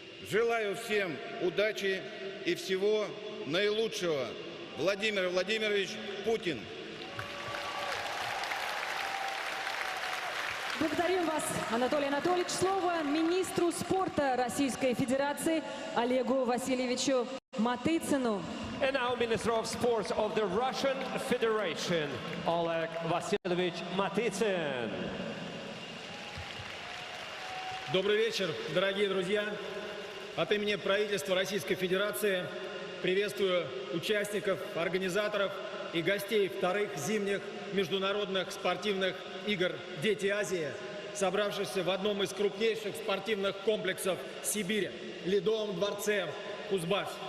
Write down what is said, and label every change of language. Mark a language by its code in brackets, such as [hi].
[ru] Желаю всем удачи и всего наилучшего. Владимир Владимирович Путин. Благодарим вас, Анатолий Анатольевич. Слово министру спорта Российской Федерации Олегу Васильевичу Матыцыну. [en] And now Minister of Sports of the Russian Federation, Oleg Vasilyevich Matitsyn. [ru] Добрый вечер, дорогие друзья. От имени правительства Российской Федерации приветствую участников, организаторов и гостей вторых зимних международных спортивных игр «Дети Азии», собравшихся в одном из крупнейших спортивных комплексов Сибири – Ледовом дворце Кузбасс.